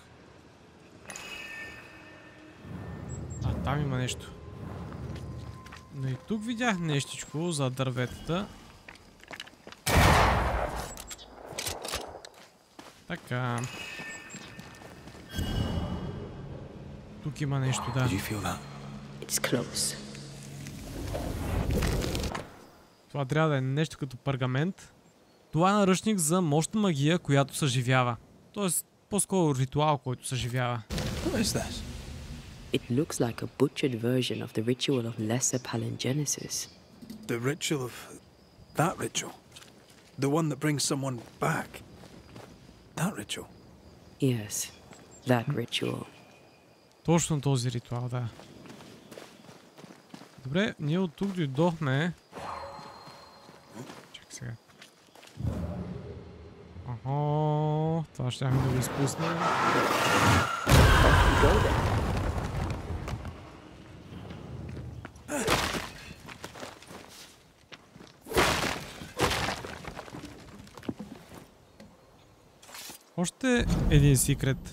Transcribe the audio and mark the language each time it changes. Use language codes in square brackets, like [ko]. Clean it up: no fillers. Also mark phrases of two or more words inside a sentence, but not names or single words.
[bg] А, там има нещо. Но и тук видях нещичко за дърветата. Така. Тук има нещо, да. [en] Did you feel that? It's close. [bg] Това трябва да е нещо като пергамент. Това е наръчник за мощна магия, която съживява. Тоест, по-скоро ритуал, който съживява. [en] What is this? It looks like a butchered version of the ritual of Lesser Palingenesis. The ritual of... that ritual? The one that brings someone back? That ritual? Yes, that ritual. [bg] Точно този ритуал, да. Добре, ние от тук дойдохме. Чакай сега. Охо, това ще да го изпуснем. Още един секрет.